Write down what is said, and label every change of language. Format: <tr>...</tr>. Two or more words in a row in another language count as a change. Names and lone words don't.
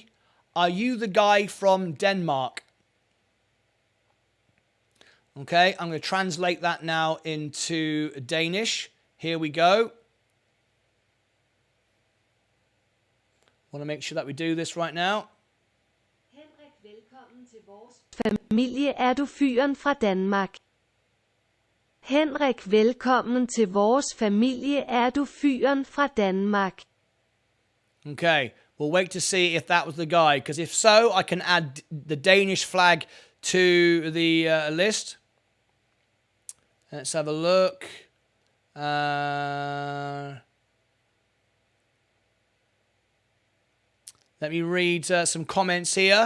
<en>Are you the guy from Denmark? Okay, I'm going to translate that now into Danish. Here we go. Want to make sure that we do this right now.</en> <da>Henrik, velkommen til vores familie. Er du fyren fra Danmark? Henrik, velkommen til vores familie. Er du fyren fra Danmark?</da> <en>Okay, we'll wait to see if that was the guy, because if so, I can add the Danish flag to the list. Let's have a look. Let me read some comments here.</en>